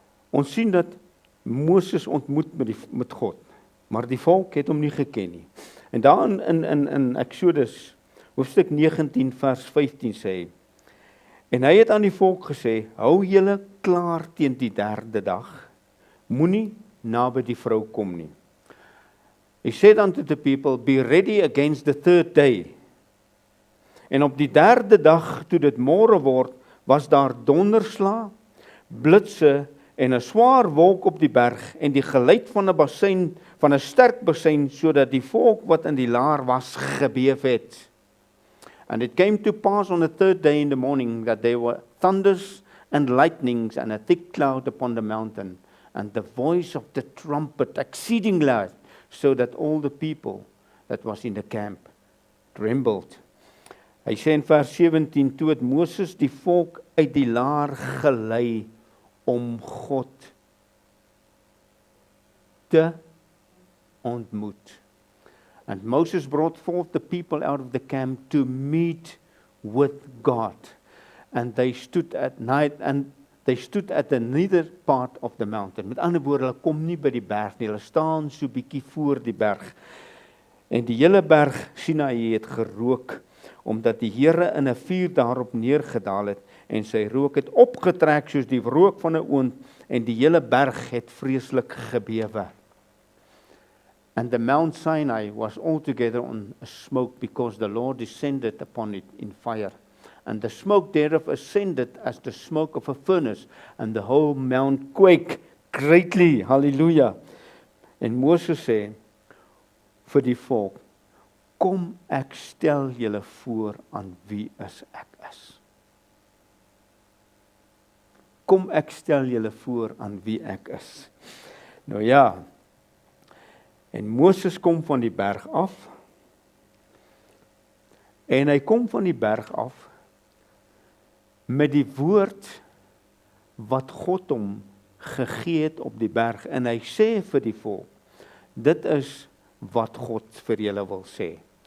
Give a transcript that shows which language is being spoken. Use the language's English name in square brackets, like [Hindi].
[Afrikaans] Ons sien dat Moses ontmoet met God, maar die volk het hom nie geken nie. En daar in Exodus, hoofstuk 19 vers 15 sê, en hy het aan die volk gesê, hou julle klaar teen die 3de dag, moenie naby die vrou kom nie. [English] He said unto the people, be ready against the 3rd day. [Afrikaans] En op die 3de dag, toe dit môre word, was daar donderslae, blitse en 'n swaar wolk op die berg en die geluid van 'n bassein, van 'n sterk bassein, sodat die volk wat in die laar was gebeef het. [English] And it came to pass on the 3rd day in the morning that there were thunders and lightnings and a thick cloud upon the mountain, and the voice of the trumpet exceeding loud, so that all the people that was in the camp trembled. [Afrikaans] Hy sê in vers 17, toe het Moses die volk uit die laar gelei om God te ontmoet. [English] And Moses brought forth the people out of the camp to meet with God. And they stood at night, and they stood at the nether part of the mountain. [Afrikaans] Met ander woorde, hulle kom nie by die berg nie, hulle staan so bietjie voor die berg. En die hele berg Sinaï het gerook, omdat die Here in 'n vuur daarop neergedaal het, en sy rook het opgetrek soos die rook van 'n oond, en die hele berg het vreeslik gebewe. [English] And the Mount Sinai was altogether on a smoke, because the Lord descended upon it in fire. And the smoke thereof ascended as the smoke of a furnace, and the whole mount quaked greatly. [Afrikaans] Hallelujah. En Moses sê vir die volk, kom ek stel julle voor aan wie is ek is. Kom ek stel julle voor aan wie ek is. Nou ja, en Moses kom van die berg af, en hy kom van die berg af, met die woord, wat God hom gegee het op die berg, en hy sê vir die volk, dit is wat God vir julle wil sê.